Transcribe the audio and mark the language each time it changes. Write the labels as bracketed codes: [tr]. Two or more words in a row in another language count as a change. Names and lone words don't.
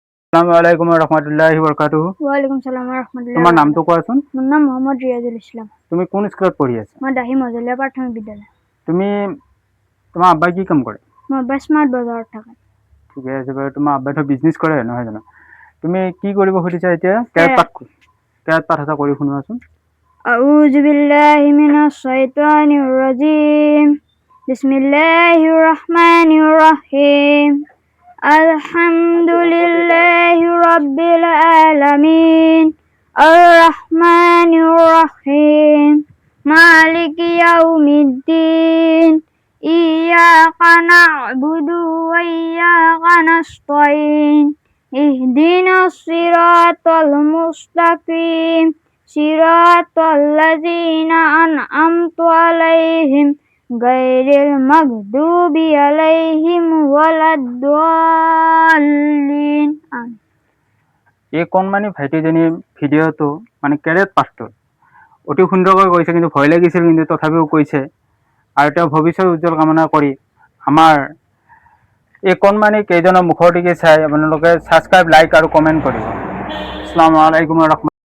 [ar] السلام عليكم ورحمة الله وبركاته. وعليكم السلام ورحمة الله [as] তোমার নামটো কোৱাচোন? মোৰ নাম মোহাম্মদ ৰিয়াজুল ইছলাম। তুমি কোন স্কুলত পঢ়ি আছা? মই দাহি মজলীয়া প্ৰাথমিক বিদ্যালয়। তুমি তোমাৰ আব্বাই কি কাম কৰে? মই আব্বা স্মাৰ্ট বজাৰত থাকে। ঠিকে আছে বাৰু, তোমাৰ আব্বাইতো বিজনেছ কৰে নহয় জানো? তুমি কি কৰিব খুজিছা এতিয়া? কেৰাত পাঠ এটা কৰি শুনোৱাচোন। [ar] أعوذ بالله من الشيطان الرجيم. بسم الله الرحمن الرحيم. الحمد لله رب العالمين. الرحمن الرحيم. مالك يوم الدين. إياك نعبد وإياك نستعين. اهدنا الصراط المستقيم. صراط الذين أنعمت عليهم غير المغضوب عليهم ولا الضالين. [as] এই কণমানি ভাইটিজনী ভিডিঅ'টো মানে কেৰেট পাঠটো অতি সুন্দৰকৈ কৈছে, কিন্তু ভয় লাগিছিল, কিন্তু তথাপিও কৈছে। আৰু তেওঁ ভৱিষ্যত উজ্জ্বল কামনা কৰি আমাৰ এই কণমানি কেইজনৰ মুখৰ দিকে চাই আপোনালোকে ছাবস্ক্ৰাইব, লাইক আৰু কমেণ্ট কৰিব। [ar] السلام عليكم ورحمة الله.